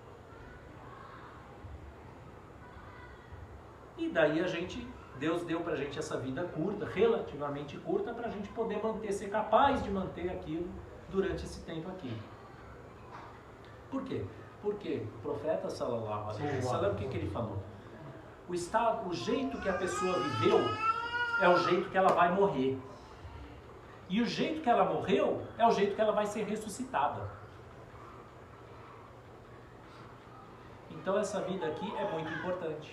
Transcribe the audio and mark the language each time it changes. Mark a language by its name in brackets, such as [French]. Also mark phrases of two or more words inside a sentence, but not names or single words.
[Portuguese] E daí Deus deu pra gente essa vida curta, relativamente curta, pra gente poder ser capaz de manter aquilo durante esse tempo aqui. Por quê? Porque o profeta [Arabic] صلى الله عليه وسلم, [Portuguese] o que ele falou? O jeito que a pessoa viveu é o jeito que ela vai morrer. E o jeito que ela morreu é o jeito que ela vai ser ressuscitada. Então essa vida aqui é muito importante.